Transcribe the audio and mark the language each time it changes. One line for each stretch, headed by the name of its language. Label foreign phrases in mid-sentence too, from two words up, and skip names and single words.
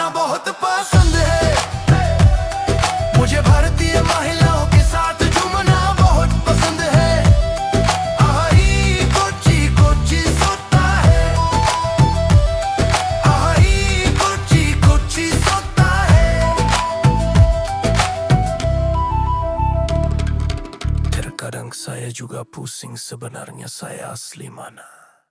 Hindi: बहुत पसंद है, मुझे भारतीय महिलाओं के साथ झूमना बहुत पसंद है। आई कोची कोची सोता है, आई कोची कोची सोता है।
Indonesian: Terkadang saya juga pusing sebenarnya saya asli mana.